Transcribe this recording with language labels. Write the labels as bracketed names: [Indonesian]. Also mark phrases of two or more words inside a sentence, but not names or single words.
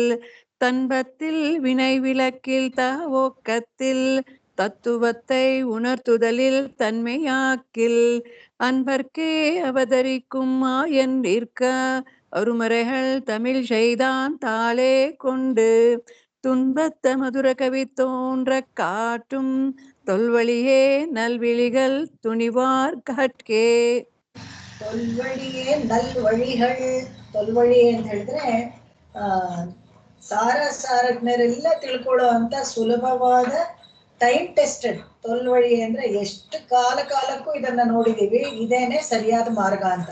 [Tamil] தன்பத்தில் வினை விளக்கில் தகவோக்கத்தில், தத்துவத்தை உணர்த்துதலில் தன்மையாக்கில், அன்பர்க்கே அவதரிக்கும் மாயன் நிற்க, அருமறைகள் தமிழ் செய்தான் தாளே கொண்டு, துன்பத்த மதுர கவி தோன்ற காட்டும், தொல்வழியே நல்விழிகள் துணிவார்கட்கே. தொல்வழியே நல்வழிகள், [Kannada] ತೊಲ್ವಳಿ ಅಂತ ಹೇಳಿದ್ರೆ ಸಾರಜ್ಞರೆಲ್ಲ ತಿಳ್ಕೊಳ್ಳೋ ಅಂತ ಸುಲಭವಾದ [English] time tested [Kannada] ತೊಲ್ವಳಿ ಅಂದ್ರೆ ಎಷ್ಟು ಕಾಲಕ್ಕೂ ಇದನ್ನ ನೋಡಿದೀವಿ, ಇದೇನೆ ಸರಿಯಾದ ಮಾರ್ಗ ಅಂತ.